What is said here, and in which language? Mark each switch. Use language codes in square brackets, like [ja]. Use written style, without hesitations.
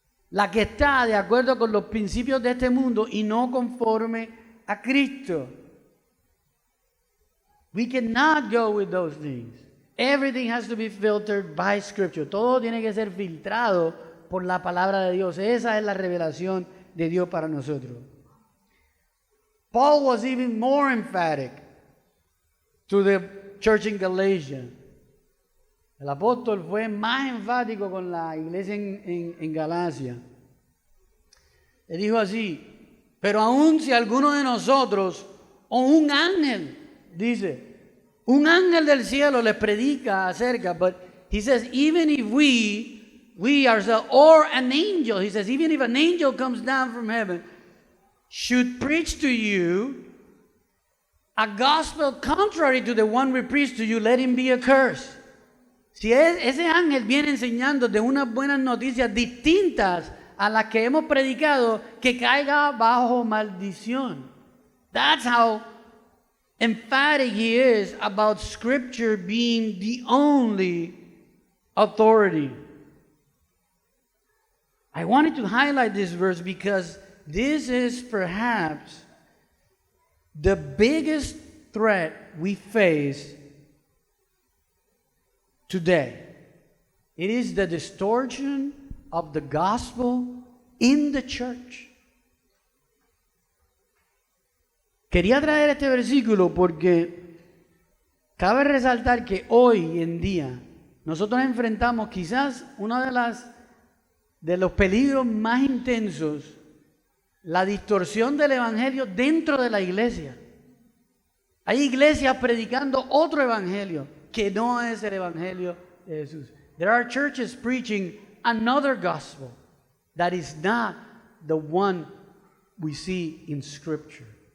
[es] La que está de acuerdo con los principios de este mundo y no conforme a Cristo. [en] We cannot go with those things. Everything has to be filtered by Scripture. [es] Todo tiene que ser filtrado por la palabra de Dios. Esa es la revelación de Dios para nosotros. [en] Paul was even more emphatic to the church in Galatia. [es] El apóstol fue más enfático con la iglesia en Galacia. Le dijo así: pero aun si alguno de nosotros o un ángel, dice, un ángel del cielo les predica acerca, [en] but he says, even if we ourselves, or an angel, he says, even if an angel comes down from heaven, should preach to you a gospel contrary to the one we preach to you, let him be accursed. [es] Si ese ángel viene enseñando de unas buenas noticias distintas a las que hemos predicado, que caiga bajo maldición. [en] That's how emphatic he is about Scripture being the only authority. I wanted to highlight this verse because this is perhaps the biggest threat we face today. It is the distortion of the gospel in the church. [es] Quería traer este versículo porque cabe resaltar que hoy en día nosotros enfrentamos quizás uno de los peligros más intensos, la distorsión del evangelio dentro de la iglesia. Hay iglesias predicando otro evangelio que no es el evangelio de Jesús. [en] There are churches preaching another gospel that is not the one we see in Scripture.